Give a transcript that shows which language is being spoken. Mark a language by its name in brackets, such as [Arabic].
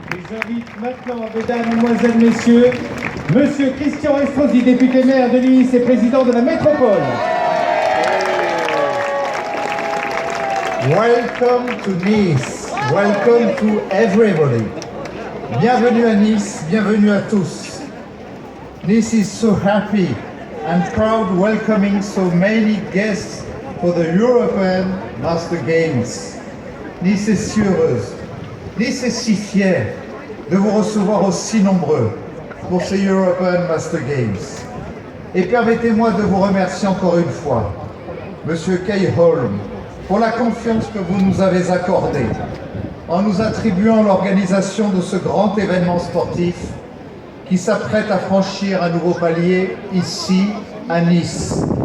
[French] J'invite maintenant, mesdames, mesdemoiselles, messieurs, Monsieur Christian Estrosi, député maire de Nice et président de la métropole. [English] Welcome to Nice. Welcome to everybody. [French] Bienvenue à Nice, bienvenue à tous. [English] Nice is so happy and proud welcoming so many guests for the European Master Games. [French] Nice est si heureuse, Nice est si fière de vous recevoir aussi nombreux pour ces European Master Games. Et permettez-moi de vous remercier encore une fois, Monsieur Kay Holm, pour la confiance que vous nous avez accordée en nous attribuant l'organisation de ce grand événement sportif qui s'apprête à franchir un nouveau palier ici à Nice.